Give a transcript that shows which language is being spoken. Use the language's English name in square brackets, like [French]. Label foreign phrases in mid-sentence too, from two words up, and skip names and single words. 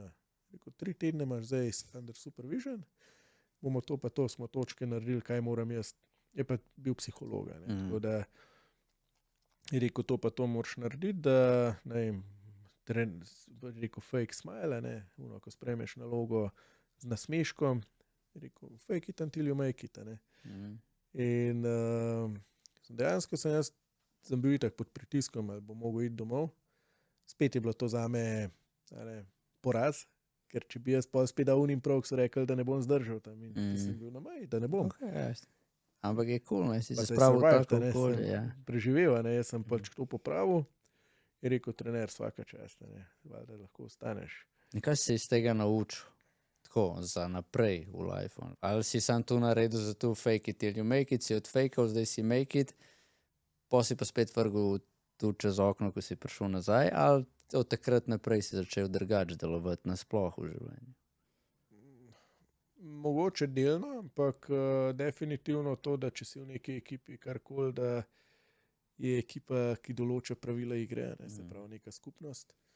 [Slovenian] Je rekel, 3 tedne imaš zdaj [English] under supervision, [Slovenian] bomo to pa to, smo točke naredili, kaj moram jaz. Je pa bil psiholog, ne. Tako da je rekel, to pa to moraš narediti, da, ne vem, je rekel, [English] fake smile, [Slovenian] ne, uno, ko spremeš nalogo z nasmeškom, je rekel, [English] fake it until you make it, [Slovenian] ne. In dejansko sem bil itak pod pritiskom, ali bom mogel iti domov. Spet je bilo to zame, ne, poraz, ker če bi jaz pol spet dal unim prav, so rekli, da ne bom zdržal tam in sem bil na meji, da ne bom. Okay, ampak je cool, ne, si Pa se se je spravil survived, tako ne, okolje. sem Ja. preživel, ne, jaz sem pač to popravil. Je rekel, trener, svaka čast, ne, valjda lahko ostaneš. In kaj si iz tega naučil? Tako, za naprej v life. Ali si sam tu naredil za to [English] fake it till you make it, [Slovenian] si odfakal, zdaj si [English] make it, [Slovenian] pa si pa spet vrgel tu čez okno, ko si prišel nazaj, ali od takrat naprej si začel drugače delovati nasploh v življenju? Mogoče delno, ampak definitivno to, da če si v neki ekipi karkoli, da je ekipa, ki določa pravila igre, ne, se pravi neka skupnost.